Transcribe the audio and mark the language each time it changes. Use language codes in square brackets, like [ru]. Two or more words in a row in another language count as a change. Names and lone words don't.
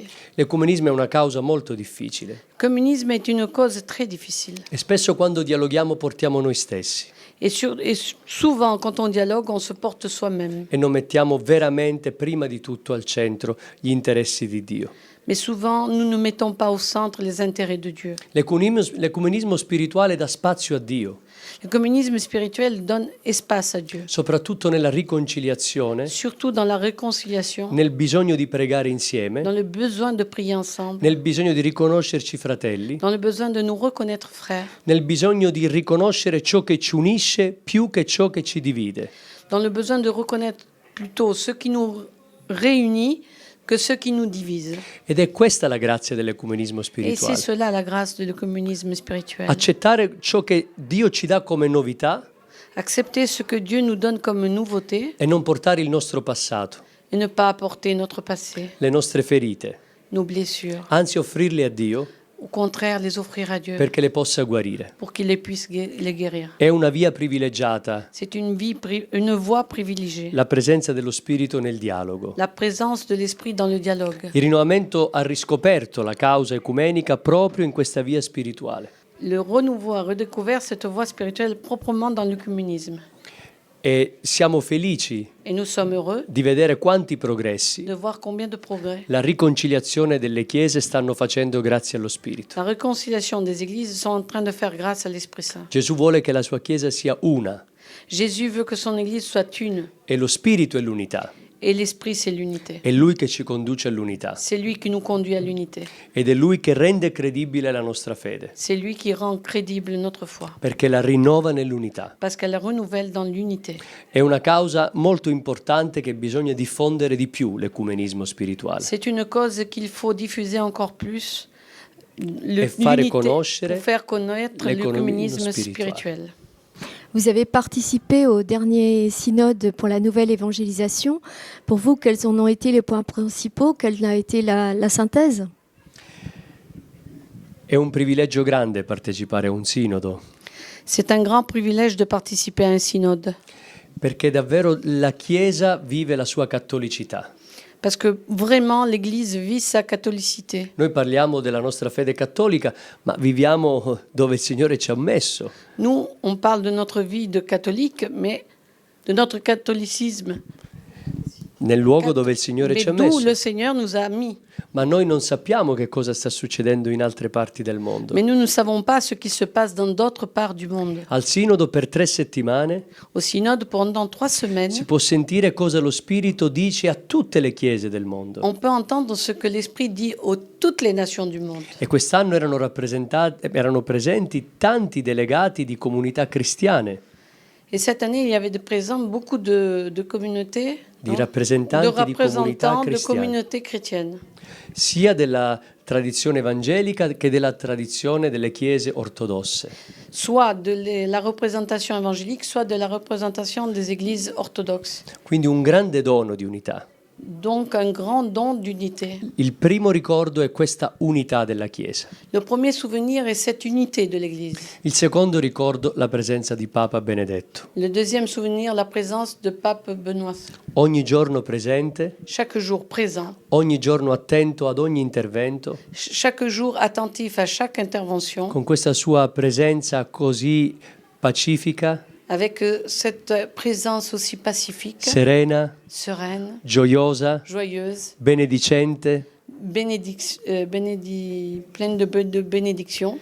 [it] L'ecumenismo è una causa molto difficile [fr] Le communisme est une cause très difficile. [it] e spesso quando dialoghiamo portiamo noi stessi [fr] Et souvent, quand on dialogue, on se porte soi-même. [it] e non mettiamo veramente prima di tutto al centro gli interessi di Dio. [fr] Mais souvent, nous ne mettons pas au centre les intérêts de Dieu. [it] L'ecumenismo spirituale dà spazio a Dio, [fr] Le communisme spirituel donne espace à Dieu, [it] soprattutto nella riconciliazione, [fr] surtout dans la réconciliation, [it] nel bisogno di pregare insieme, [fr] dans le besoin de prier ensemble, [it] nel bisogno di riconoscerci fratelli, [fr] dans le besoin de nous reconnaître frères, [it] nel bisogno di riconoscere ciò che ci unisce più che ciò che ci divide. [fr] dans le besoin de reconnaître plutôt ce qui nous réunit que ce qui nous divise. [it] Ed è questa la grazia dell'ecumenismo [fr] Et c'est [it] spirituale. [fr] cela la grâce du communisme spirituel. [it] Accettare ciò che Dio ci dà come novità [fr] Accepter ce que Dieu nous donne comme nouveauté [it] e non portare il nostro passato, [fr] et ne pas apporter notre passé, [it] le nostre ferite, [fr] nos blessures, [it] anzi offrirle a Dio [fr] au contraire les offrir à Dieu [it] perché le possa guarire. [fr] pour qu'il les puisse les guérir. [it] È una via privilegiata [fr] C'est une voie privilégiée. [it] la presenza dello Spirito nel dialogo. [fr] La présence de l'Esprit dans le dialogue. [it] Il rinnovamento ha riscoperto la causa ecumenica proprio in questa via spirituale. [fr] Le renouveau a redécouvert cette voie spirituelle proprement dans l'œcuménisme. [it] E siamo felici [fr] Et nous sommes heureux [it] di vedere quanti progressi [fr] de voir combien de progrès [it] la riconciliazione delle chiese stanno facendo grazie allo Spirito. [fr] la réconciliation des églises sont en train de faire grâce à l'Esprit Saint. [it] Gesù vuole che la sua Chiesa sia una [fr] Jésus veut que son église soit une [it] e lo Spirito è l'unità. [fr] et l'Esprit c'est l'unité. [it] È Lui che ci conduce all'unità [fr] C'est lui qui nous conduit à l'unité. [it] ed è Lui che rende credibile la nostra fede, [fr] C'est lui qui rend crédible notre foi [it] perché la rinnova nell'unità. [fr] parce qu'elle la renouvelle dans l'unité. [it] È una causa molto importante che bisogna diffondere di più l'ecumenismo spirituale. [fr] C'est une cause qu'il faut diffuser encore plus, [it] E fare [fr] l'unité, [it] conoscere [fr] pour faire connaître [it] l'ecumenismo [fr] l'œcuménisme [it] spirituale. [fr] spirituel. Vous avez participé au dernier synode pour la nouvelle évangélisation. Pour vous, quels en ont été les points principaux? Quelle a été la synthèse? [it] È un privilegio grande partecipare a un sinodo, [fr] C'est un grand privilège de participer à un synode [it] perché davvero la Chiesa vive la sua cattolicità. [fr] parce que vraiment l'Église vit sa catholicité. [it] Noi parliamo della nostra fede cattolica, ma viviamo dove il Signore ci ha messo. [fr] Nous, on parle de notre vie de catholique, mais de notre catholicisme, [it] Nel luogo dove il Signore [fr] mais [it] ci ha [fr] d'où [it] messo. [fr] le Seigneur nous a mis. [it] Ma noi non sappiamo che cosa sta succedendo in altre parti del mondo. [fr] Mais nous ne savons pas ce qui se passe dans d'autres parts du monde. [it] Al sinodo per 3 settimane [fr] Au synode, pendant 3 semaines, [it] si può sentire cosa lo Spirito dice a tutte le chiese del mondo. [fr] on peut entendre ce que l'Esprit dit à toutes les nations du monde. [it] E quest'anno erano presenti tanti delegati di comunità cristiane, [fr] Et cette année, il y avait de présents beaucoup de communautés, [it] di non? rappresentanti [fr] de [it] di comunità [fr] représentants de [it] cristiane, [fr] communautés chrétiennes, [it] sia della tradizione evangelica che della tradizione delle chiese ortodosse. [fr] soit de la représentation évangélique, soit de la représentation des églises orthodoxes. [it] Quindi un grande dono di unità. [fr] Donc un grand don d'unité. [it] Il primo ricordo è questa unità della Chiesa. [fr] Le premier souvenir est cette unité de l'Église. [it] Il secondo ricordo, la presenza di Papa Benedetto. [fr] Le deuxième souvenir, la présence de Pape Benoît. [it] Ogni giorno presente, [fr] Chaque jour présent, [it] ogni giorno attento ad ogni intervento, [fr] chaque jour attentif à chaque intervention, [it] con questa sua presenza così pacifica, [fr] avec cette présence aussi pacifique, [it] serena, [fr] sereine, [it] gioiosa, [fr] joyeuse, [it] benedicente [fr] pleine de bénédictions